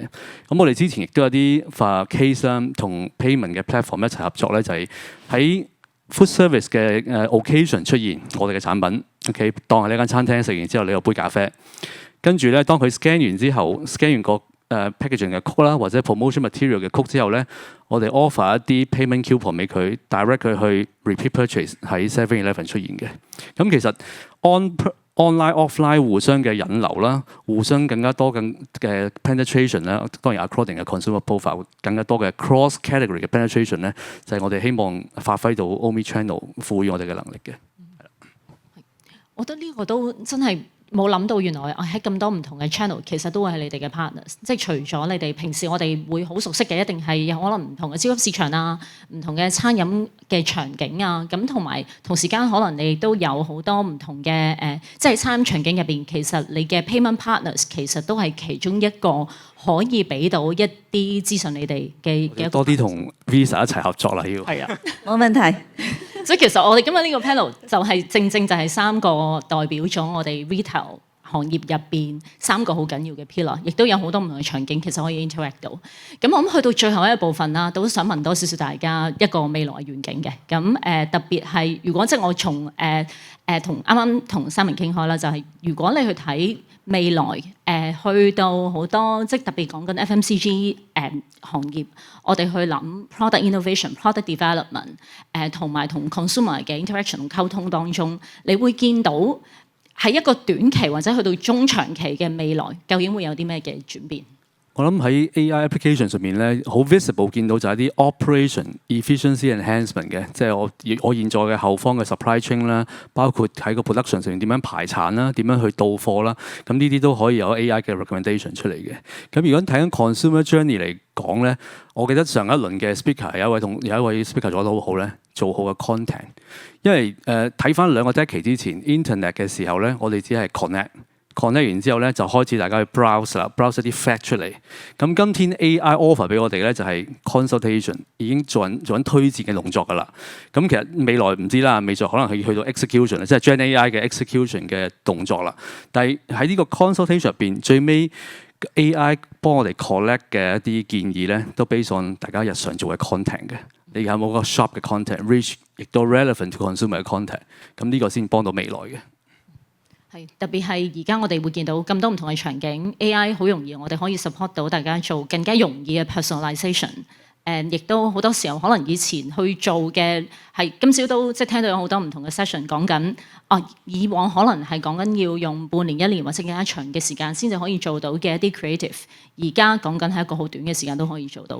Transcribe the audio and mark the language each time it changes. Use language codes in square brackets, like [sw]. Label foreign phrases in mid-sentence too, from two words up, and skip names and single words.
[yue] 咁我哋之前亦都有啲 case 啦，同 payment 嘅 platform 一齊合作咧，就係喺 [en] food service [yue] 嘅occasion 出現我哋嘅產品。OK， 當係呢間餐廳食完之後，你有杯咖啡，跟住咧當佢 scan 完之後 ，scan 完個packaging 嘅 code 啦，或者 [en] promotion material [yue] 嘅 code 之後咧，我哋 offer 一啲 [en] payment coupon [yue] 俾佢 ，direct 佢去 [en] repeat purchase [yue] 喺 7-Eleven 出現嘅。咁其實 [en] online offline [yue] 互相嘅引流啦，互相更加多嘅 penetration 啦，當然 according 嘅 [en] consumer profile [yue] 更加多嘅 [en] cross category [yue] 嘅 penetration 咧，就係我哋希望發揮到 [en] omni channel [yue] 賦予我哋嘅能力嘅。我覺得呢個都真係冇諗到，原來喺咁多唔同嘅 channel，其實都會係你哋嘅 partners。即係除咗你哋平時我哋會好熟悉嘅，一定係有可能唔同嘅超級市場啊、唔同嘅餐飲嘅場景啊，咁同埋同時間可能你都有好多唔同嘅即係餐飲場景入邊，其實你嘅 [en] payment partners [yue] 其實都係其中一個可以俾到一啲資訊你哋嘅多啲同 Visa 一齊合作啦，要係啊，冇問題。所以其實我哋今日呢個 panel 就係正就係3個代表咗我哋 retail 行業入邊3個好緊要嘅 pillar， 亦都有好多唔同嘅場景其實可以 interact 到。咁我諗去到最後一部分啦，都想問多少少大家一個未來嘅願景嘅。咁特別係如果即係我從同啱啱同Simon傾開啦，就係如果你去睇未來去到好多即係特別講緊 FMCG 行業，我哋去諗 [en] product innovation、 product development [yue] 同埋同 consumer 嘅 interaction 同溝通當中，你會見到喺一個短期或者去到中長期嘅未來，究竟會有啲咩嘅轉變？我諗喺 [en] AI application [yue] 上面咧，好 visible 見到就係啲 [en] operation efficiency enhancement [yue] 嘅，即係我現在嘅後方嘅 [en] supply chain [yue] 啦，包括喺個 production 上面點樣排產啦，點樣去到貨啦，咁呢啲都可以有 AI 嘅 recommendation 出嚟嘅。咁如果睇緊 [en] consumer journey [yue] 嚟講咧，我記得上一輪嘅 speaker 有一位 speaker 做得好好咧，做好嘅 content。因為睇翻2個 decade 之前 internet 嘅時候咧，我哋只係 connect 完之後咧，就開始大家去 browse 啦 ，browse 一啲 fact 出嚟。咁今天 [en] AI offer [yue] 俾我哋咧，就係 consultation， 已經做緊推薦嘅動作㗎啦。咁其實未來唔知啦，未來可能係去到 execution， 即係 Gen AI 嘅 execution 嘅動作啦。但係喺呢個 consultation 入邊，最尾 AI 幫我哋 collect 嘅一啲建議咧，都 [en] based on [yue] 大家日常做嘅 content 嘅。你有冇個 shop 嘅 content，reach 亦都 [en] relevant to consumer [yue] 嘅 content， 咁呢個先幫到未來嘅。係特別係而家我哋會見到咁多唔同嘅場景 ，AI 好容易我哋可以 support 到大家做更加容易嘅 personalization。亦都好多時候可能以前去做嘅係今朝都即係聽到有好多唔同嘅 session 講緊，以往可能係講緊要用半年、1年或者更加長嘅時間先至可以做到嘅一啲 creative， 而家講緊係一個好短嘅時間都可以做到。